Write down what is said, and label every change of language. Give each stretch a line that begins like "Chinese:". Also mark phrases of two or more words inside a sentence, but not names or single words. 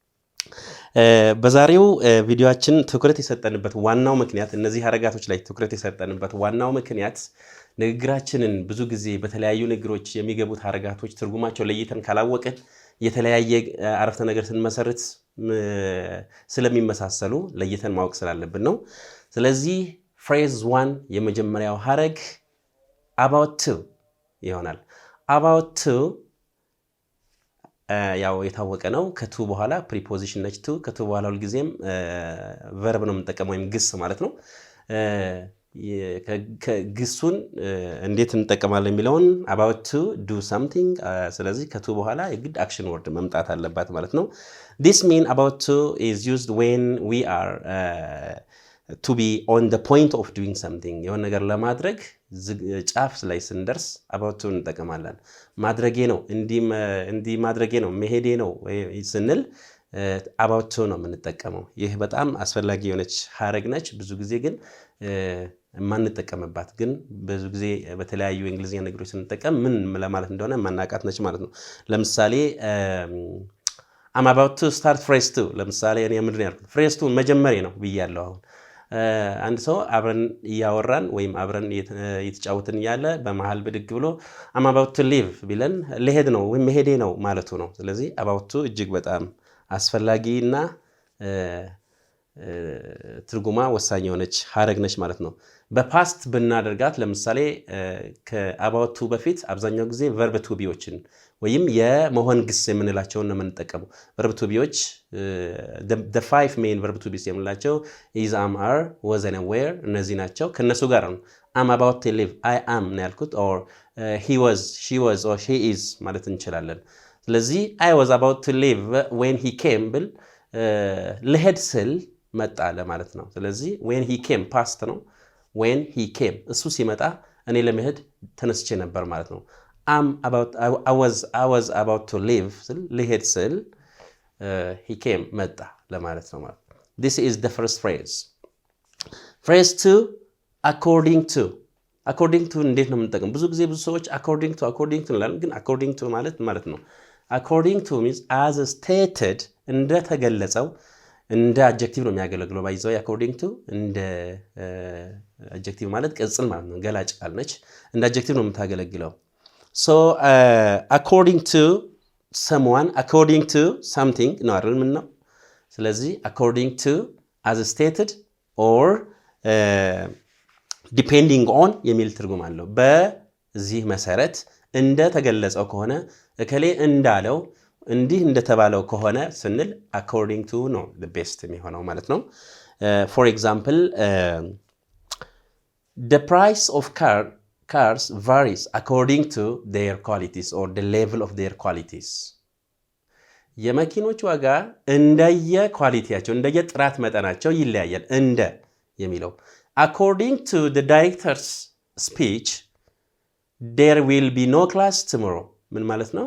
Amharic: በዛሬው ቪዲዮአችን ትኩረት የሰጠንበት ዋናው ምክንያት እነዚህ ሀረጋቶች ላይ ትኩረት የሰጠንበት ዋናው ምክንያት ንግግራችንን ብዙ ጊዜ በተለያዩ ንግግሮች የሚገቡት ሀረጋቶች ትርጉማቸው ለይተን ካላወቅን የተለያየ አረፍተ ነገር ስንመሰርት ስለሚመሳሰሉ ለይተን ማወቅ ስላለብን ነው። ስለዚህ
English: phrase 1
Amharic: የመጀመሪያው ሀረግ
English: about to
Amharic: ይሆናል።
English: about to
Amharic: ያው የታወቀ ነው። ከቱ በኋላ preposition ነች። ቱ ከቱ በኋላ ሁሉ ጊዜም verb ነው የምንጠቀመው ወይም ግስ ማለት ነው። ግሱን እንዴት እንጠቀማለን የሚለውን
English: about to do something
Amharic: ስለዚህ ከቱ በኋላ የግድ
English: action word
Amharic: መምጣት አለባት ማለት ነው።
English: This mean about to is used when we are to be on the point of doing something
Amharic: የሆነ ነገር ለማድረግ ጫፍ ላይ ስንደርስ
English: about to
Amharic: እንጠቀማለን። ማድረጌ ነው እንዲህ ማድረጌ ነው መሄዴ ነው ስንል
English: about to
Amharic: ነው የምንጠቀመው። ይህ በጣም አስፈላጊ የሆነች ሀረግ ነች። ብዙ ጊዜ ግን ማንጠቀምባት ግን ብዙ ጊዜ በተለያዩ እንግሊዝኛ ነገሮች ስንጠቀም ምን ለማለት እንደሆነ ማናቃት ነች ማለት ነው። ለምሳሌ
English: I'm about to start phrase 2
Amharic: ለምሳሌ እኔ ምንድነው ያልኩት
English: phrase 2
Amharic: መጀመሪያ ነው ብያለሁ። አሁን አንድ ሰው አብረን እያወራን ወይም አብረን እየተጫወትን ያለ በመሃል ብድግ ብሎ
English: I'm about to leave
Amharic: ቢለን ልሄድ ነው ወይም መሄዴ ነው ማለቱ ነው። ስለዚህ
English: about to
Amharic: እጅግ በጣም አስፈላጊና ትርጉማ ወሳኝ የሆነች ሀረግ ነች ማለት ነው። በፓስት ብናደርጋት ለምሳሌ
English: about to
Amharic: በፊት አብዛኛው ጊዜ
English: verb to be
Amharic: ዎችን ወይም የመሆን ግስ የምንላቸውን ነው የምንጠቀመው።
English: verb to beዎች the five main verb to be's የምንላቸው is, am, are, was and were
Amharic: እነዚህ ናቸው። ከነሱ ጋር ነው
English: I'm about to leave I am
Amharic: ነው ያልኩት
English: or he was, she was or she is
Amharic: ማለት እንችላለን። ስለዚህ
English: I was about to leave when he came
Amharic: ብል ልሄድ ስል መጣ ለማለት ነው። ስለዚህ
English: when he came past ነው። when he came
Amharic: እሱ ሲመጣ እኔ ለመሄድ ተነስቼ ነበር ማለት ነው።
English: I was about to leave
Amharic: ስል ልሄድ ስል
English: he came
Amharic: መጣ ለማለት ነው ማለት ነው።
English: This is the first phrase. Phrase 2 according to
Amharic: እንዴት ነው የምንጠቀም? ብዙ ጊዜ ብዙ ሰዎች
English: according to
Amharic: እንላለን ግን
English: according to
Amharic: ማለት ነው
English: according to means as stated
Amharic: እንደተገለጸው እንደ አጀክቲቭ ነው የሚያገለግለው። ባይዘው
English: according to
Amharic: እንደ አጀክቲቭ ማለት ቅጽል ማለት ነው፣ ገላጭ ቃል ነች። እንደ አጀክቲቭ ነው የምታገለግለው።
English: so according to someone according to something
Amharic: ነው አይደል? ምን ነው? ስለዚህ
English: according to as stated or depending on
Amharic: የሚል ትርጉም አለው። በዚህ መሰረት እንደተገለጸው ከሆነ እከሌ እንዳለው እንዲህ እንደተባለው ከሆነ ስንል
English: according to
Amharic: ነው
English: the best
Amharic: የሚሆነው ማለት ነው።
English: for example the price of cars varies according to their qualities or the level of their qualities
Amharic: የመኪኖች ዋጋ እንደየ ኳሊቲያቸው እንደየ ጥራት መጠናቸው ይለያያል። እንደ የሚለው
English: according to the director's speech there will be no class tomorrow
Amharic: ምን ማለት ነው?